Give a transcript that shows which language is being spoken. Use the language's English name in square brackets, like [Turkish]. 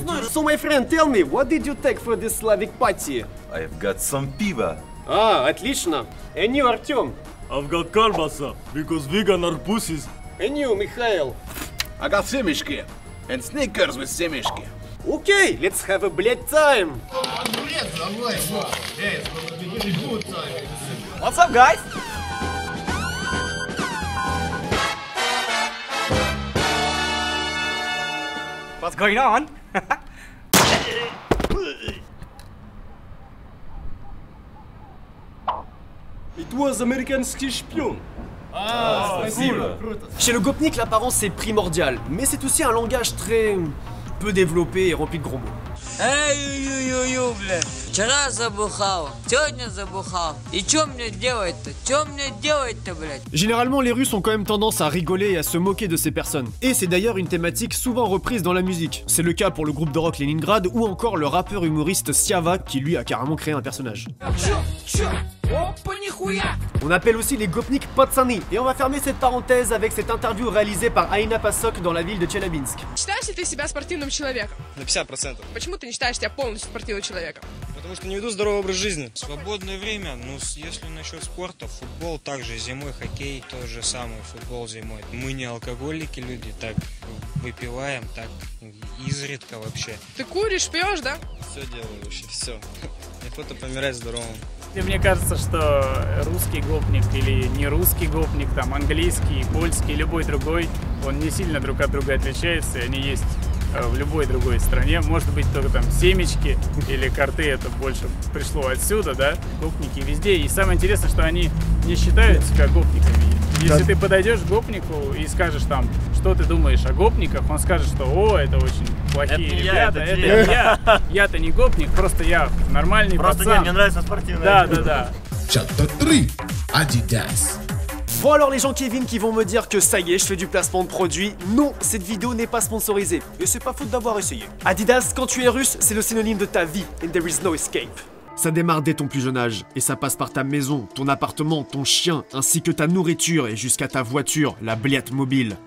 [English] So my friend, tell me, what did you take for this Slavic party? I've got some piva. Ah, [Russian] отлично. [English] And you, Artyom? I've got колбаса, because vegan are pussies. And you, Mikhail? I got semishki and Snickers with semishki. Okay, let's have a bled time. What's up, guys? What's going on? It was [Russian] американский шпион. [French] Chez le gopnik, l'apparence est primordiale, mais c'est aussi un langage très peu développé et rempli de gros mots. [Russian] Эй-ю-ю-ю, бля. Вчера забухал, сегодня забухал. И чё мне делать-то? Чё мне делать-то, блядь? [French] Généralement, les Russes ont quand même tendance à rigoler et à se moquer de ces personnes. Et c'est d'ailleurs une thématique souvent reprise dans la musique. C'est le cas pour le groupe de rock Leningrad ou encore le rappeur humoriste Siava qui lui a carrément créé un personnage. On appelle aussi les gopniks patsani. Et on va fermer cette parenthèse avec cette interview réalisée par Aina Pasok dans la ville de Chelyabinsk. [Russian] Считаешь ли ты себя спортивным человеком? На 50%. Почему ты не считаешь себя полностью спортивным человеком? Потому что не веду здоровый образ жизни. Свободное время, ну, если насчет спорта, футбол также зимой, хоккей, то же самое, футбол зимой. Мы не алкоголики люди, так выпиваем, так изредка вообще. Ты куришь, пьешь, да? Все делаю вообще, все. Охота помирать здоровым. И мне кажется, что русский гопник или не русский гопник, там английский, польский, любой другой, он не сильно друг от друга отличается, и они есть в любой другой стране. Может быть, только там семечки или карты, это больше пришло отсюда, да, гопники везде. И самое интересное, что они не считают себя гопниками. Если ты подойдешь к гопнику и скажешь там, что ты думаешь о гопниках, он скажет, что о, это очень плохие ребята, это не я. Я-то не гопник, просто я нормальный просто пацан. Нет, мне нравится спортивная. Да. [English] Chapter 3 Adidas. [French] Bon alors les gens Kevin qui vont me dire que ça y est, je fais du placement de produit. Non, cette vidéo n'est pas sponsorisée. Et c'est pas faute d'avoir essayé. Adidas, quand tu es russe, c'est le synonyme de ta vie. [English] And there is no escape. [French] Ça démarre dès ton plus jeune âge, et ça passe par ta maison, ton appartement, ton chien, ainsi que ta nourriture et jusqu'à ta voiture, la bliette mobile.